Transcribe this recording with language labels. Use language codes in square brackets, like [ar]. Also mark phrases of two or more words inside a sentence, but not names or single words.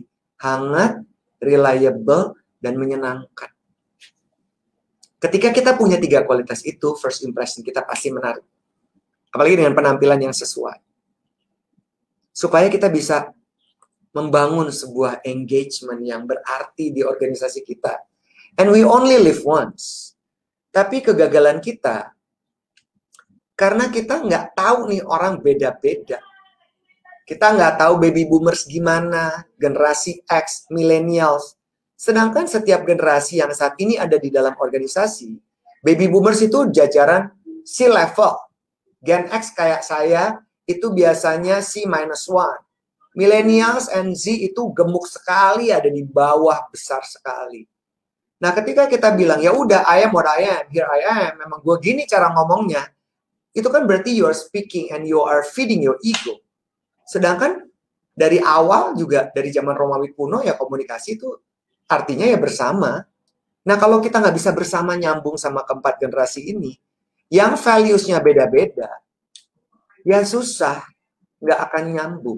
[id] Hangat, reliable, dan menyenangkan. Ketika kita punya 3 kualitas itu, [en] first impression [id] kita pasti menarik. Apalagi dengan penampilan yang sesuai. Supaya kita bisa membangun sebuah engagement yang berarti di organisasi kita. [en] And we only live once. [id] Tapi kegagalan kita, karena kita nggak tahu nih orang beda-beda. Kita nggak tahu [en] baby boomers [id] gimana, generasi X, millennials. Sedangkan setiap generasi yang saat ini ada di dalam organisasi, [en] baby boomers [id] itu jajaran C-level. Gen X kayak saya, itu biasanya C-1. [en] Millennials and Z [id] itu gemuk sekali, ada di bawah besar sekali. Nah, ketika kita bilang, ya udah, [en] I am what I am, here I am, [id] memang gue gini cara ngomongnya, itu kan berarti [en] you are speaking and you are feeding your ego. [id] Sedangkan dari awal juga, dari zaman Romawi kuno, ya komunikasi itu artinya ya bersama. Nah, kalau kita nggak bisa bersama nyambung sama keempat generasi ini, yang values-nya beda-beda, ya susah, nggak akan nyambung.